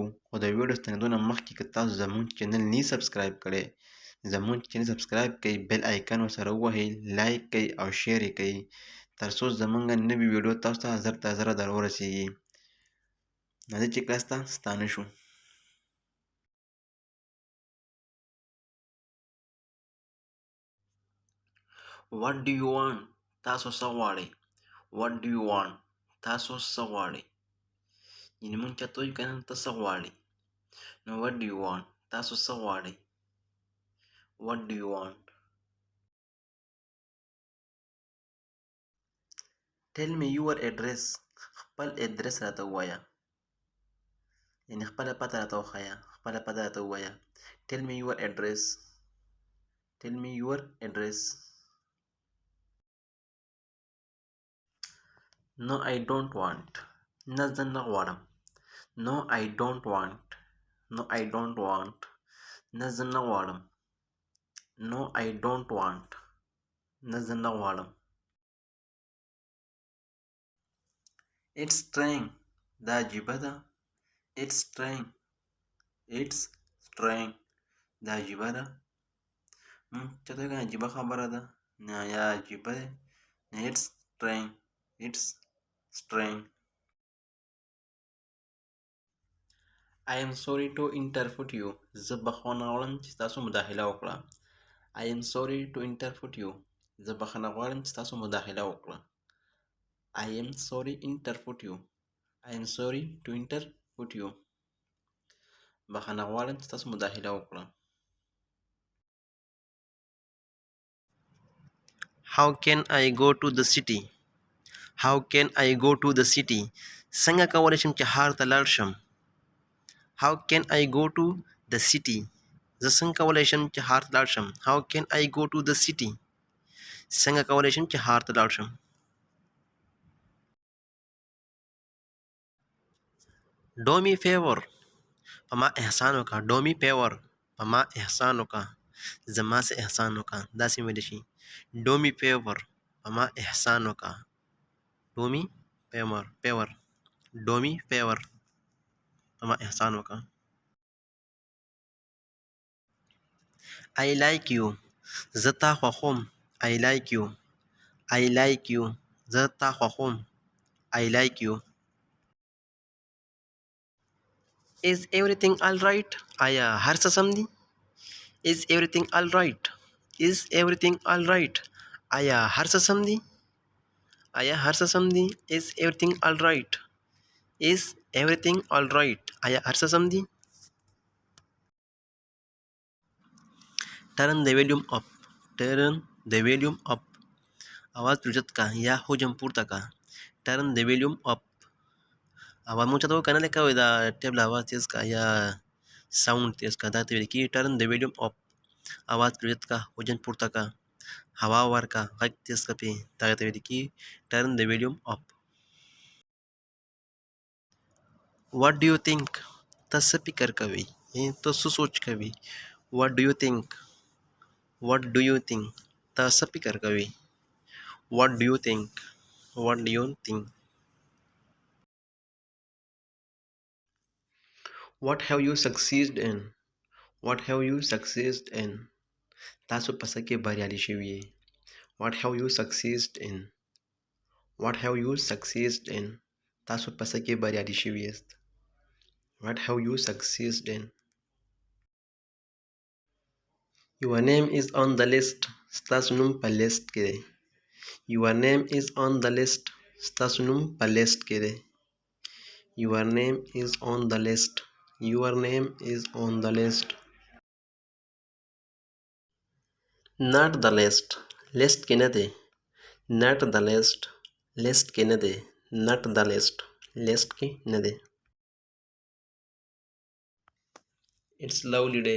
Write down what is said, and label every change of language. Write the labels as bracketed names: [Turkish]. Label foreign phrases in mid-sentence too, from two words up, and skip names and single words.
[Pashto] خو د ویډیو ستنېدو نه مخکې که تاسو زموږ چینل نه سبسکرایب کړی، زموږ چینل سبسکرایب کړئ، بیل آیکن ورسره ووهئ، لایک کړئ او شیر یې کړئ، تر څو زموږ نوي ویډیو تاسو ته زر تر زره در ورسېږي. راځئ چې کلاس ته ستانه شو. [English] What do you want؟ [Pashto] تاسو څه غواړئ؟ [English] What do you want؟ [Pashto] تاسو څه غواړئ؟ یعنې مونږ چاته وایو که نه ته څه غواړې، نو [English] what do you want؟ [Pashto] تاسو څه غواړئ؟ [English] What do you want؟ Tell me your address. [Pashto] خپل ادرس راته ووایه، یعنې خپله پته راته وښایه، خپله پته راته ووایه. [English] Tell me your address. Tell me your address. No I don't want. [Pashto] نه زه نه غواړم. [English] No I don't want. No I don't want. [Pashto] نه زه نه غواړم. [English] No I don't want. [Pashto] نه زه نه غواړم. [English] It's strange. [Pashto] دا عجیبه ده. [English] It's strange. It's strange. [Pashto] دا عجیبه ده. مونږ چاته وایو که عجیبه خبره ده، نه یا عجیبه دی. [English] It's strange. It's strange. I am sorry to interrupt you. [Pashto] زه بخښنه غواړم چې تاسو مداخله وکړه. [English] I am sorry to interrupt you. [Pashto] زه بخښنه غواړم چې تاسو مداخله وکړه. [English] I am sorry interrupt you. I am sorry to interrupt you. [Pashto] بخښنه غواړم چې تاسو مداخله وکړه. [English] How can I go to the city? How can I go to the city? [Pashto] څنګه کولی شم چې ښار ته لاړ شم؟ [English] How can I go to the city? [Pashto] زه څنګه کولی شم چې ښار ته لاړ شم؟ [English] How can I go to the city? [Pashto] څنګه کولی شم چې ښار ته لاړ شم؟ [English] Do me favor. [Pashto] په ما احسان وکړه. [English] Do me favor. [Pashto] په ما احسان وکړه. زما څه احسان وکړه. داسې ویلی شي. [English] Do me favor. [Pashto] په ما احسان وکړه. [English] Do me favor. Favor. Do me favor. [Pashto] په ما احسان وکړه. [English] I like you. [Pashto] زه تا خوښوم. [English] I like you. I like you. [Pashto] زه تا خوښوم. [English] I like you. Is everything all right? [Pashto] آیا هر څه سم دي؟ [English] Is everything all right? Is everything all right? [Pashto] آیا هر څه سم دي؟ آیا هر څه سم دي؟ [English] Is everything all right? Is everything all right? [Pashto] آیا هر څه سم دي؟ [English] Turn the volume up. Turn the volume up. [Pashto] आवाज اوچت کا یا حجم پورته کا. [English] Turn the volume up. [Pashto] आवाज مونږ چاته وکړه نه لکه وایي دا ټیبل آواز تیز کا یا ساوند تیز کا، دا ته ویل کېږي [English] turn the volume up. [Pashto] आवाज اوچت کا، حجم پورته کا، هوا ورکه، غږ تیز کا پې، دغې ته ویل کېږي [English] turn the volume up. What do you think؟ [Pashto] ته څه فکر کوې؟ ته څه سوچ کوې؟ [English] What do you think؟ What do you think؟ [Pashto] ته څه فکر کوې؟ [English] What do you think؟ What do you think؟ What have you succeeded in؟ What have you succeeded in؟ [Pashto] تاسو په څه کې بریالي شوي یې؟ [English] What have you succeeded in؟ What have you succeeded in؟ [Pashto] تاسو په څه کې بریالي شوي یاست؟ [English] What have you succeeded in؟ Your name is on the list. [Pashto] ستاسو نوم په لیست کې دی. [English] Your name is on the list. [Pashto] ستاسو نوم په لیست کې دی. [English] Your name is on the list. Your name is on the list. Not the list. [Pashto] لیست کې نه دی. [English] Not the list. [Pashto] لیست کې نه دی. [English] Not the list. [Pashto] لیست کې نه دی. [English] It's lovely day.